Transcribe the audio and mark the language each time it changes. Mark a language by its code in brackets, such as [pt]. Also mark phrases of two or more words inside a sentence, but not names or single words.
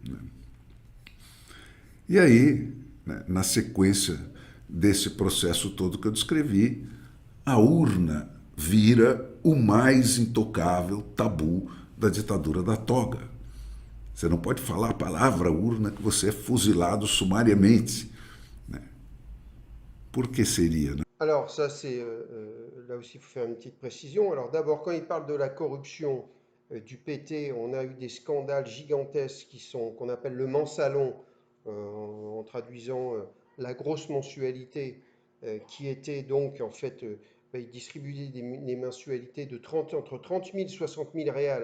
[pt] E aí, né, na sequência desse processo todo que eu descrevi, a urna vira o mais intocável tabu da ditadura da toga. Você não pode falar a palavra urna que você é fuzilado sumariamente. Né? Por que seria, né? [fr] Alors ça c'est là aussi il faut faire une petite précision. Alors d'abord quand il parle de la corruption du PT, on a eu des scandales gigantesques qu'on appelle le mensalon en traduisant la grosse mensualité qui était donc en fait il distribuait des mensualités de 30, entre 30 000 et 60 000 réals.